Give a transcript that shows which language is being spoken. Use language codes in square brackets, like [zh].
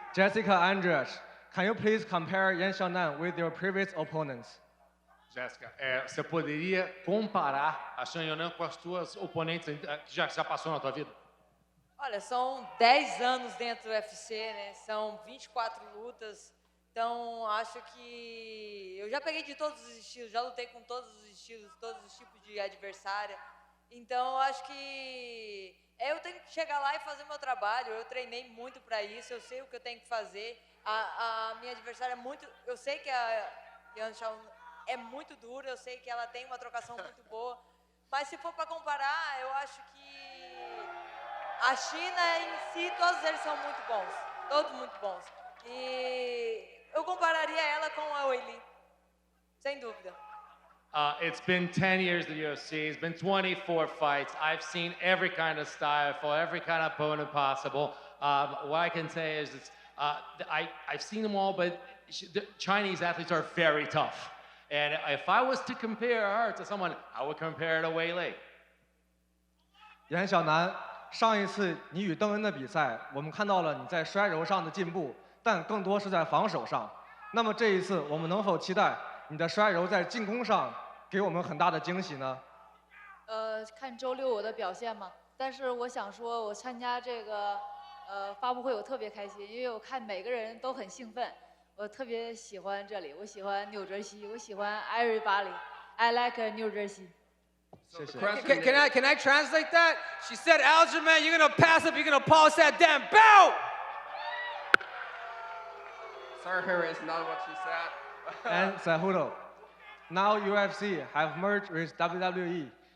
[en] Jessica Andreas, can you please compare Yan Xiaonan with your previous opponents? [pt] Jéssica, você poderia comparar a Shan Yonan com as tuas oponentes que já passou na tua vida? Olha, são 10 anos dentro do UFC, né? São 24 lutas. Então, acho que eu já peguei de todos os estilos, já lutei com todos os estilos, todos os tipos de adversária. Então, acho que eu tenho que chegar lá e fazer meu trabalho. Eu treinei muito para isso, eu sei o que eu tenho que fazer. A minha adversária é muito... Eu sei que a Yan Xiaonan é muito dura, eu sei que ela tem uma trocação muito boa. Mas se for para comparar, eu acho que a China em si, todos eles são muito bons. Todos muito bons. E eu compararia ela com a Weili, sem dúvida. [en] It's been 10 years in the UFC. It's been 24 fights. I've seen every kind of style, for every kind of opponent possible. What I can say is I've seen them all, but the Chinese athletes are very tough. And if I was to compare her to someone, I would compare her to Weili. [zh] 杨晓楠，上一次你与邓恩的比赛，我们看到了你在摔柔上的进步，但更多是在防守上。那么这一次，我们能否期待你的摔柔在进攻上给我们很大的惊喜呢？看周六我的表现嘛。但是我想说，我参加这个发布会，我特别开心，因为我看每个人都很兴奋。我特别喜欢这里，我喜欢纽泽西，我喜欢 everybody. [en] I like New Jersey. [zh] 谢谢。 [en] Can I translate that? She said, Aljamain, you're gonna pass up, you're gonna pause that damn belt! Sorry, Harry, it's not what she said. And Cejudo, now UFC have merged with WWE.